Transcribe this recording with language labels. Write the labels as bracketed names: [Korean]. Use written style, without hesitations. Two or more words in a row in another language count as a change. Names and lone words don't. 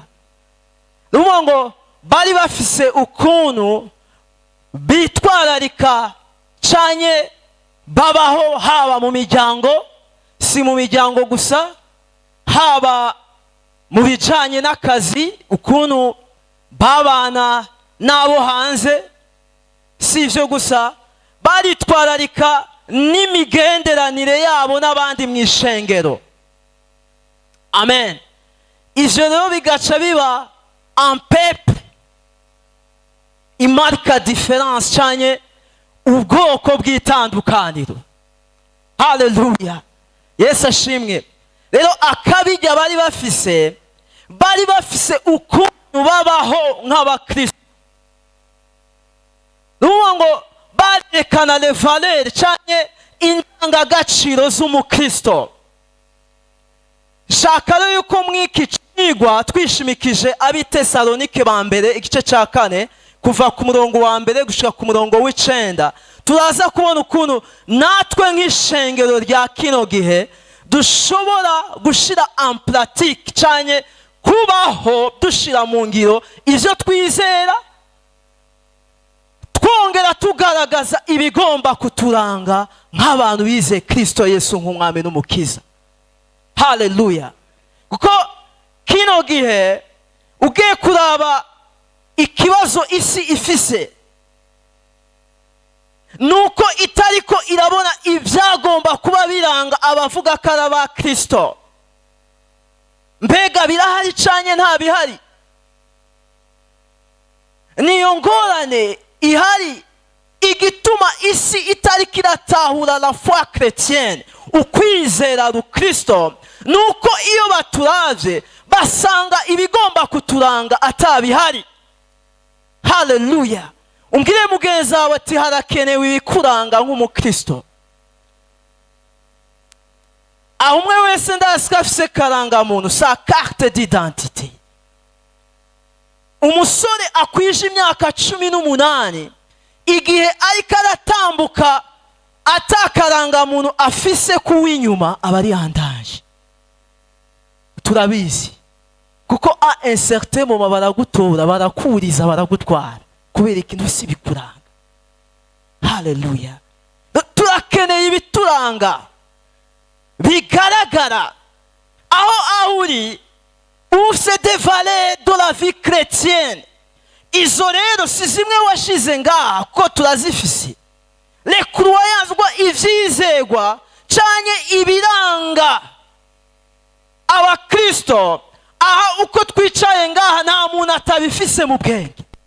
[Rundi] Nuvuga ngo bari bafise ukuntu bitwararika canye babaho, haba mu miryango, si mu miryango gusa, haba mu bijanye n'akazi, ukuntu babana n'abo hanze. Si ivyo gusa, baritwararika n'imigenderanire yabo n'abandi mu ishengero. Amen. Ivyo rero bigaca biba [French] un peuple, [Rundi] imarka différence canye ubwoko bw'itandukaniro. Haleluya. Yesu ashimwe. Rero akabijya bari bafise ukuntu babaho nk'abakristo. Nuvuga ngo barekana [French] les valeurs [Rundi] canye indangagaciro z'umukristo. Shaka rero yuko mwiki cigwa twishimikije abi Tesalonike ba mbere igice ca 4 kuva ku murongo wa mbere gushika ku murongo w'icenda, turaza kubona ukuntu natwe nk'ishengero rya kino gihe dushobora gushira [French] en pratique [Rundi] canye kubaho dushira mu ngiro ivyo twizera, twongera tugaragaza ibigomba kuturanga nk'abantu bize Kristo Yesu nk'umwami n'umukiza. Haleluya. Kuko kino gihe ugiye kuraba ikibazo isi ifise nuko itariko irabona ibyagomba kuba biranga abavuga ko ari aba Kristo. Mbega birahari canye nta bihari? Niyo ngorane ihari igituma isi itariko iratahura [French] la foi chrétienne, [Rundi] ukwizera Kristo, nuko iyo baturavye basanga ibigomba kuturanga atabihari. Haleluya. Umbwire mugenzi wawe ati harakenewe ibikuranga nk'umukristo. Aho umwe wese ndasika afise karangamuntu, [French] sa carte d'identité. [Rundi] Umusore akwije imyaka 18 igihe ariko aratambuka atakarangamuntu afise kuw'inyuma aba ari yandaje. Turabizi kuko [French] a un certain moment [Rundi] baragutora, barakuriza, baragutwara kubera ikintu si bikuranga. Haleluya. Turakeneye ibituranga bigaragara aho uri, ufite [French] des valeurs de la vie chrétienne. [Rundi] Izo rero si zimwe washize ngaha ko turazifise. [French] Les croyances [Rundi] ivyizegwa canye ibiranga abakristo, aha uko twicaye ngaha nta muntu atabifise mu bwenge.